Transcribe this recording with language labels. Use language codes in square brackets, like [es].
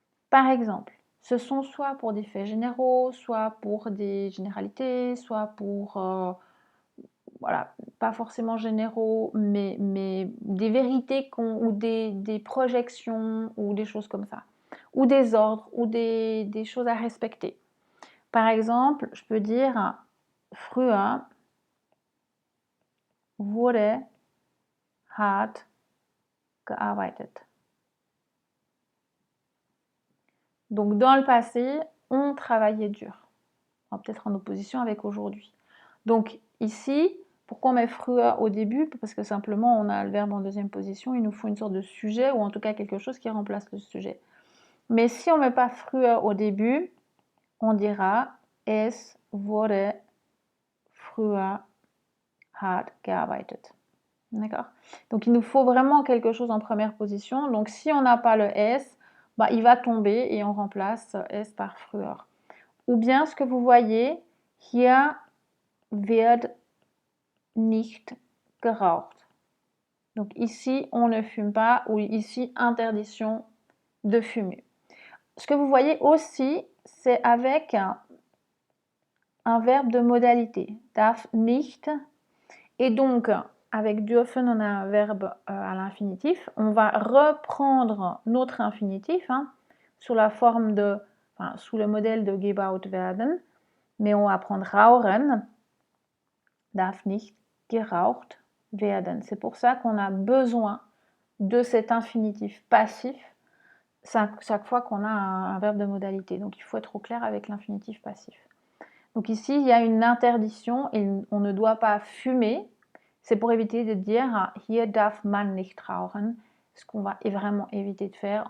[fr] Par exemple, ce sont soit pour des faits généraux, soit pour des généralités, soit pour, voilà, pas forcément généraux, mais des vérités ou des projections, ou des choses comme ça. Ou des ordres, ou des choses à respecter. Par exemple, je peux dire, [de] früher wurde hart gearbeitet. [fr] Donc, dans le passé, on travaillait dur. Peut-être en opposition avec aujourd'hui. Donc, ici, pourquoi on met früher au début? Parce que simplement, on a le verbe en deuxième position. Il nous faut une sorte de sujet ou en tout cas quelque chose qui remplace le sujet. Mais si on ne met pas früher au début, on dira [de] es wurde früher hart gearbeitet. [fr] D'accord? Donc, il nous faut vraiment quelque chose en première position. Donc, si on n'a pas le S, il va tomber et on remplace S par früher. Ou bien, ce que vous voyez, [de] hier wird nicht geraucht. [fr] Donc, ici, on ne fume pas, ou ici, interdiction de fumer. Ce que vous voyez aussi, c'est avec un verbe de modalité. [de] Darf nicht. [fr] Et donc, avec dürfen, on a un verbe à l'infinitif. On va reprendre notre infinitif sous la forme de, sous le modèle de gebaut werden. mais on va prendre [de] rauchen, darf nicht geraucht werden. [fr] C'est pour ça qu'on a besoin de cet infinitif passif chaque fois qu'on a un verbe de modalité. Donc il faut être au clair avec l'infinitif passif. Donc ici, il y a une interdiction et on ne doit pas fumer. C'est pour éviter de dire « [de] Hier darf man nicht rauchen [fr] », ce qu'on va vraiment éviter de faire.